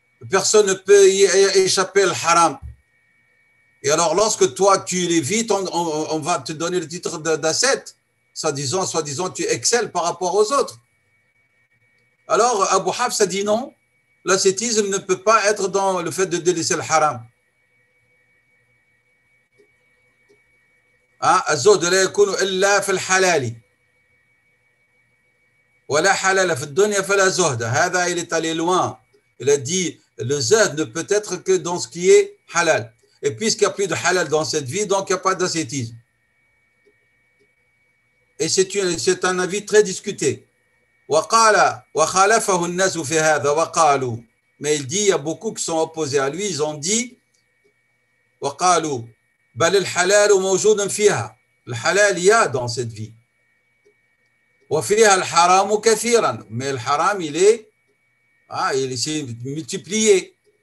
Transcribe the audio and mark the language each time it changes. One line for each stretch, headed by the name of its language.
French: Personne ne peut y échapper le haram. Et alors, lorsque toi, tu l'évites, on va te donner le titre d'ascète. Soi-disant, tu excelles par rapport aux autres. Alors, Abu Hafs a dit non, l'ascétisme ne peut pas être dans le fait de délaisser le haram.
Arabic: الزهد لا يكون إلا في الحلال ولا حلال في الدنيا فلا زهد. هذا
French: il est allé loin. Il a dit le zahd ne peut être que dans ce qui est halal. Et puisqu'il n'y a plus de halal dans cette vie, donc il n'y a pas d'ascétisme. Et c'est un avis très discuté.
Arabic: وقال وخالفه الناس في هذا وقالوا.
French: Mais il dit, il y a beaucoup qui sont opposés à lui, ils ont dit
Arabic: وقالوا بل الحلال موجود فيها.
French: Le halal il y a dans cette vie.
Arabic: وفيها الحرام كثيرا.
French: Mais le haram il est multiplié.